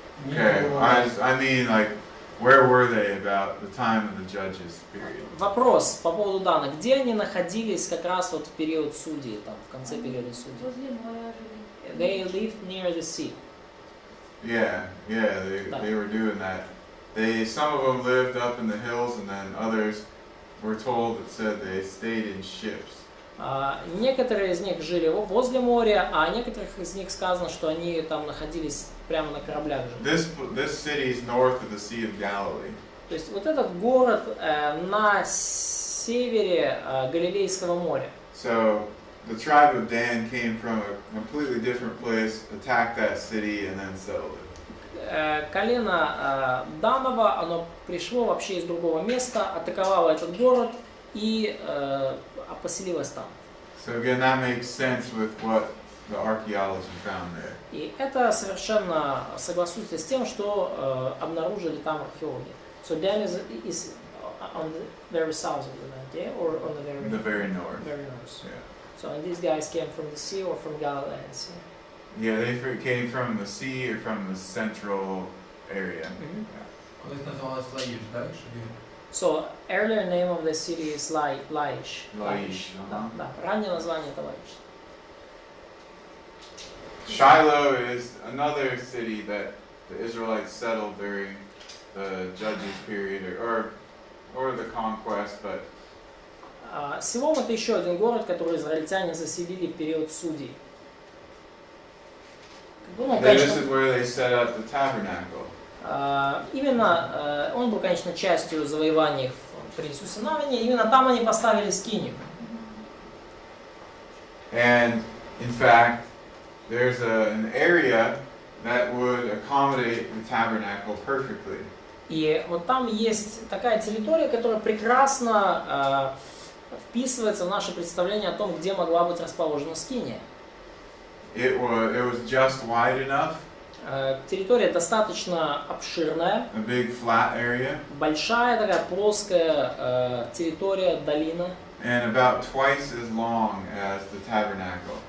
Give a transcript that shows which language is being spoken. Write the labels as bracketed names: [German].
[English] Okay, I mean, like, where were they about the time of the Judges period? [Russian] Вопрос по поводу Дана. Где они находились как раз вот в период судей, там, в конце периода судей? Возле моря жили. [English] They lived near the sea. Yeah, they were doing that. Some of them lived up in the hills, and then others were told that said they stayed in ships. [Russian] Некоторые из них жили возле моря, а некоторых из них сказано, что они там находились прямо на кораблях же. [English] This city is north of the Sea of Galilee. [Russian] То есть вот этот город на севере Галилейского моря. [English] So the tribe of Dan came from a completely different place, attacked that city, and then settled it. [Russian] Колено Данова, оно пришло вообще из другого места, атаковало этот город и поселилось там. [English] So again, that makes sense with what the archaeology found there. [Russian] И это совершенно согласуется с тем, что обнаружили там археологи. [English] So Dan is on the very south of the land, yeah? Or on The very north. very north. Yeah. So and these guys came from the sea or from Galilean Sea? Yeah, they came from the sea or from the central area. Mhm. [Ukrainian] Колись називалась Лаїж, так? [English] So earlier name of the city is Laish. Laish, [Russian] Да, ага. да. Раннее название это Laish. [English] Shiloh is another city that the Israelites settled during the Judges period or the conquest, but [Russian] Силом это еще один город, который израильтяне заселили в период судей. Ну, [English] this [Russian] конечно, [English] is where they set up the tabernacle. [Russian] именно он был, конечно, частью завоеваний при Иисусе Навине. Именно там они поставили скинию. [English] And in fact, there's an area that would accommodate the tabernacle perfectly. [Russian] И вот там есть такая территория, которая прекрасно вписывается в наше представление о том, где могла быть расположена скиния. [English] It was just wide enough, [Russian] Территория достаточно обширная, [English] a big flat area, [Russian] большая такая плоская территория, долина, [English] and about twice as long as the tabernacle.